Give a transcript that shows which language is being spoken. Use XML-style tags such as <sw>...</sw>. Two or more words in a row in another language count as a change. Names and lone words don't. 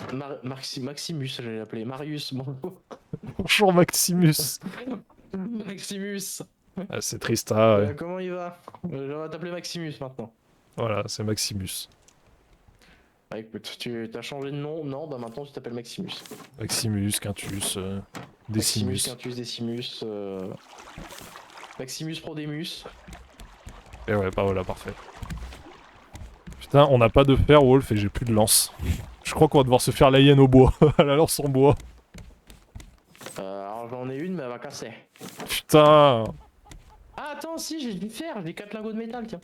<fr>Maximus, j'allais l'appeler. Marius, bon. Bonjour Maximus. Maximus. Ah, c'est triste, ah ouais. Comment il va? Je vais t'appeler Maximus maintenant. Voilà, c'est Maximus. Bah écoute, tu as changé de nom? Non, bah maintenant tu t'appelles Maximus. Maximus, Quintus, Decimus. Maximus, Quintus, Decimus. Maximus Prodemus. Et ouais, bah voilà, parfait. Putain, on n'a pas de fer, Wolf, et j'ai plus de lance. Je crois qu'on va devoir se faire la hyène au bois, à la lance en bois. Alors j'en ai une, mais elle va casser. Putain. Ah attends, si, j'ai du fer, j'ai 4 lingots de métal, tiens.</fr>